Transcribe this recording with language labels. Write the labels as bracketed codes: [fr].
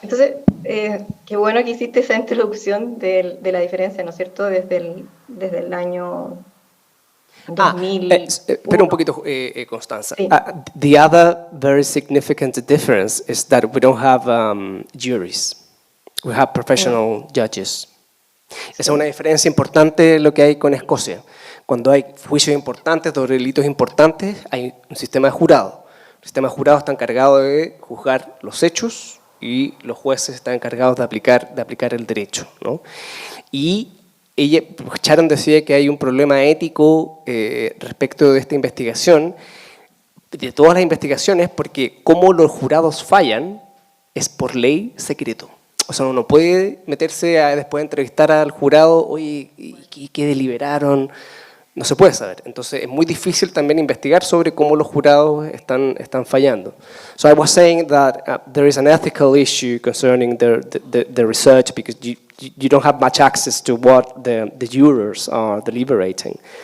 [es] Entonces, qué bueno que hiciste esa introducción de la diferencia, ¿no es cierto?, desde el año 2000. Espera un poquito, Constanza. Sí. [en] The other very significant difference is that we don't have juries. We have professional judges. [es] Esa es una diferencia importante lo que hay con Escocia. Cuando hay juicios importantes sobre delitos importantes, hay un sistema de jurado. El sistema de jurado está encargado de juzgar los hechos y los jueces están encargados de aplicar el derecho, ¿no? Y Sharon decía que hay un problema ético respecto de esta investigación, de todas las investigaciones, porque como los jurados fallan es por ley secreto. O sea, uno no puede meterse a después de entrevistar al jurado, oye, ¿qué deliberaron? No se puede saber. Entonces es muy difícil también investigar sobre cómo los jurados están fallando. [en] So I was saying that there is an ethical issue concerning the research, because you don't have much access to what the jurors are deliberating.